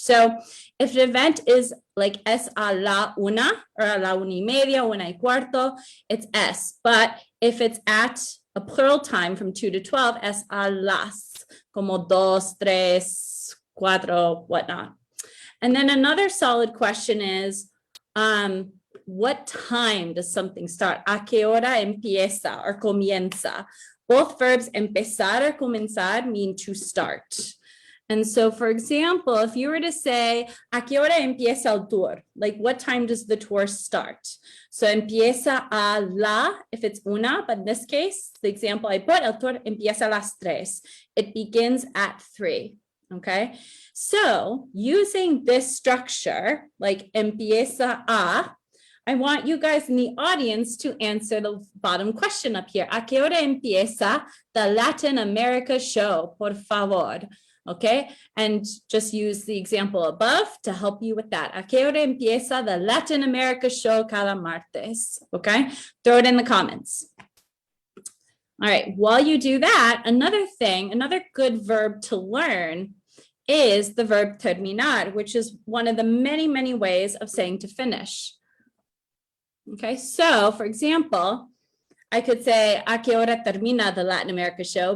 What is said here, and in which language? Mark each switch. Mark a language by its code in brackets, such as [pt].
[en] So if the event is like [es] es a la una [en] or [es] a la una y media, una y cuarto, [en] it's [es] es. [en] But if it's at a plural time from 2 to 12, [es] es a las, como dos, tres, cuatro, [en] whatnot. And then another solid question is, what time does something start? [es] ¿A qué hora empieza [en] or [es] comienza? [en] Both verbs empezar or comenzar mean to start. And so, for example, if you were to say, [es] ¿a qué hora empieza el tour? [en] Like, what time does the tour start? So, [es] empieza a la, [en] if it's [es] una, [en] but in this case, the example I put, [es] el tour empieza a las tres. [en] It begins at 3, okay? So, using this structure, like [es] empieza a, [en] I want you guys in the audience to answer the bottom question up here. [es] ¿A qué hora empieza the Latin America show, por favor? [en] Okay, and just use the example above to help you with that. [es] ¿A qué hora empieza the Latin America show cada martes? [en] Okay, throw it in the comments. All right, while you do that, another thing, another good verb to learn is the verb terminar, which is one of the many, many ways of saying to finish. Okay, so for example, I could say, [es] ¿a qué hora termina [en] the Latin America show?